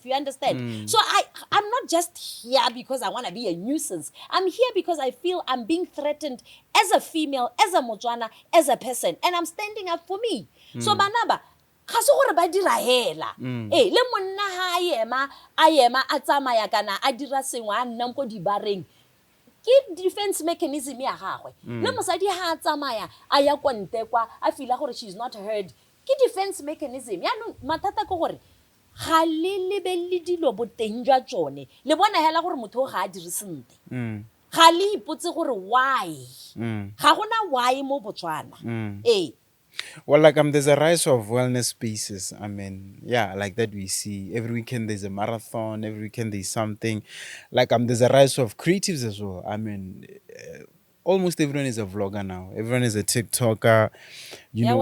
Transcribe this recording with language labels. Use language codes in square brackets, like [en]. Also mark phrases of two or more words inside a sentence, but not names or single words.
[en] You understand? So I'm not just here because I want to be a nuisance. I'm here because I feel I'm being threatened as a female, as a Motswana, as a person, and I'm standing up for me. [tn] So banaba ga se gore ba dira hela le monna ha a ema a tsamaya kana a dira sengwe a nna go di bareng ke [en] defense mechanism [tn] ya gagwe le mosadi ha a tsamaya a ya kontekwa a feel gore [en] she's not heard [tn] ke [en] defense mechanism [tn] ya no matata go gore ga le lebelle dilo boteng jwa tsone le bona hela gore motho ga a dire sente ga le ipotse gore why ga gona why mo Botswana [en] Well, like there's a rise of wellness spaces. I mean, yeah, like that we see every weekend there's a marathon, every weekend there's something. Like there's a rise of creatives as well. I mean, almost everyone is a vlogger now. Everyone is a TikToker. You know,